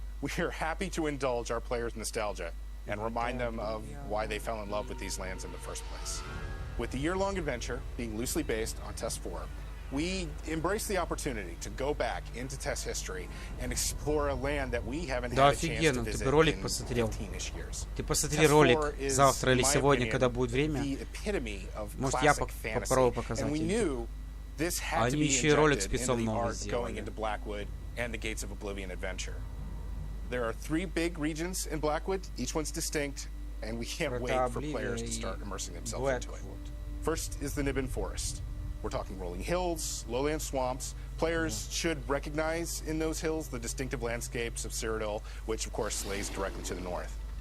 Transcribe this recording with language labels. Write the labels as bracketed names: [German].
[English] We are happy to indulge our players' nostalgia and remind them of why they fell in love with these lands in the first place. With the year-long adventure being loosely based on Test 4, we embrace the opportunity to go back into Test history and explore a land that we haven't had a chance to visit in 15-ish years. [Russian] Ты посмотри ролик завтра или сегодня, когда будет время. Может, я попробую показать. Они еще и ролик спецом новый сделали. [English] And the Gates of Oblivion adventure. There are 3 big regions in Blackwood. Each one's distinct, and we can't wait for players to start immersing themselves into it. First is the Nibben Forest. We're talking rolling hills, lowland swamps. Players should recognize in those hills the distinctive landscapes of Cyrodiil, which of course lays directly to the north.